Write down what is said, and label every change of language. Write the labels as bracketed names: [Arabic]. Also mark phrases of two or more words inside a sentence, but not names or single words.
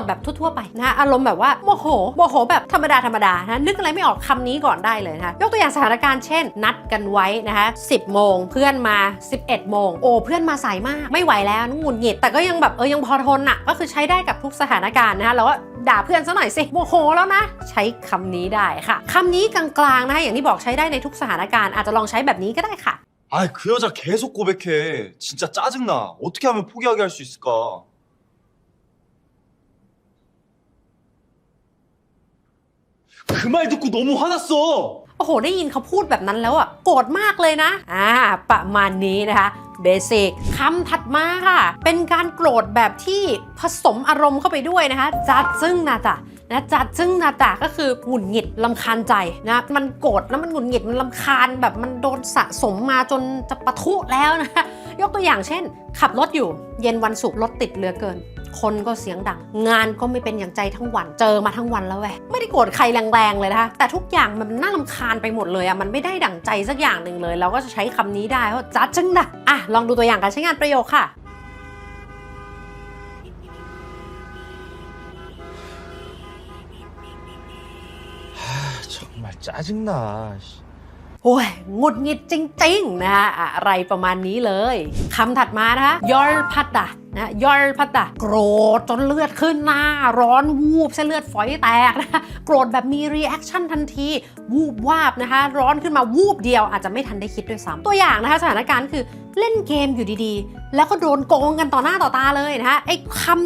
[Thai] แบบทั่วๆไปนะคะอารมณ์แบบว่าโมโหแบบธรรมดานะนึกอะไรไม่ออกคำนี้ก่อนได้เลยนะคะยกตัวอย่างสถานการณ์เช่นนัดกันไว้นะคะ10 โมงเพื่อนมา11 โมงโอ้เพื่อนมาสายมากไม่ไหวแล้วหงุดหงิดแต่ก็ยังแบบยังพอทนอ่ะก็คือใช้ได้กับทุกสถานการณ์นะคะแล้วก็ด่าเพื่อนซะหน่อยสิโมโหแล้วนะใช้คำนี้ได้ค่ะคำนี้กลางๆนะคะอย่างที่บอกใช้ได้ในทุกสถานการณ์อาจจะลองใช้แบบนี้ก็ได้ค่ะ [Korean] 아, 그 여자 계속 고백해. 진짜 짜증나. 어떻게 하면 포기하게 할 수 있을까? 그 말 듣고 너무 화났어. [Thai] โอ้โหได้ยินเขาพูดแบบนั้นแล้วอ่ะโกรธมากเลยนะประมาณนี้นะคะเบสิกคำถัดมาค่ะเป็นการโกรธแบบที่ผสมอารมณ์เข้าไป ด้วยนะคะจัดซึ่งนาตะนะจัดซึ่งนาตะก็คือหงุดหงิดรำคาญใจนะมันโกรธแล้วมันหงุดหงิดมันรำคาญแบบมันโดนสะสมมาจนจะปะทุแล้วนะยกตัวอย่างเช่นขับรถอยู่เย็นวันศุกร์รถติดเหลือเกินคนก็เสียงดังงานก็ไม่เป็นอย่างใจทั้งวันเจอมาทั้งวันแล้วแหวไม่ได้โกรธใครแรงๆเลยนะคะแต่ทุกอย่างมันน่ารำคาญไปหมดเลยอ่ะมันไม่ได้ดั่งใจสักอย่างหนึ่งเลยเราก็จะใช้คำนี้ได้ว่าจัดจังนะลองดูตัวอย่างการใช้งานประโยคค่ะ [Korean] 정말 짜증나. [Thai] โอ้ยหงุดหงิดจริงๆนะคะอะไรประมาณนี้เลยคำถัดมานะคะยอลพัดดะนะยอลพัดดะโกรธจนเลือดขึ้นหน้าร้อนวูบเส้นเลือดฝอยแตกนะคะโกรธแบบมีรีแอคชั่นทันทีวูบ วาบนะคะร้อนขึ้นมาวูบเดียวอาจจะไม่ทันได้คิดด้วยซ้ำตัวอย่างนะคะสถานการณ์คือเล่นเกมอยู่ดีๆแล้วก็โดนโกงกันต่อหน้าต่อตาเลยนะคะไอ้คำ